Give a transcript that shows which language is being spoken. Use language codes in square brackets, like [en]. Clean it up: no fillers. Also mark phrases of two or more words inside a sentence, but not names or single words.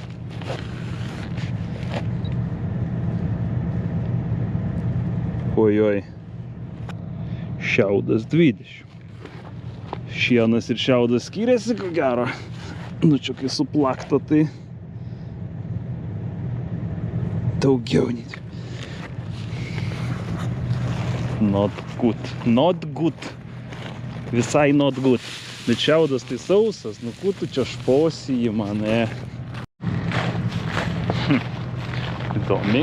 [lt] Ojoj. Šiaudas 20. Šienas ir šiaudas skiriasi, ko gero. Nu čia kai suplakta, tai daugiau nei. [en] Not good. Not good. Visai not good. [lt] Bet šiaudas tai sausas. Nu kur tu čia šposi į mane? Įdomiai.